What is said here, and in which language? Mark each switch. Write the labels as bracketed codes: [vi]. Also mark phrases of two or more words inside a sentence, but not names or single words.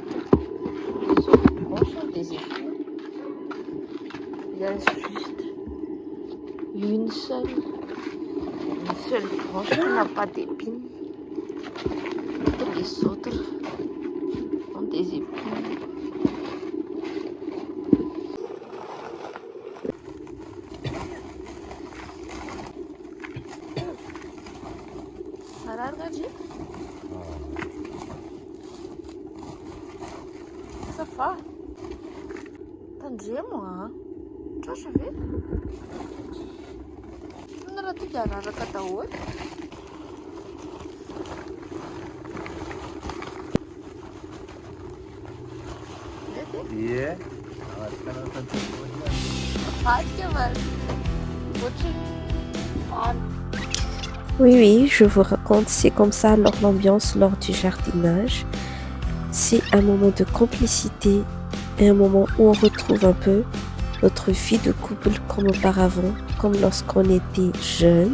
[fr] Ils sont proches des épines. Il y a juste une seule branche qui n'a pas d'épines. Toutes les autres ont des épines. [mg] Safa, tandremo tratra ve? Raha tonga de araraka daholo. Ie. [fr] Oui, je vous raconte, c'est comme ça l'ambiance lors du jardinage. C'est un moment de complicité et un moment où on retrouve un peu notre vie de couple comme auparavant, comme lorsqu'on était jeune.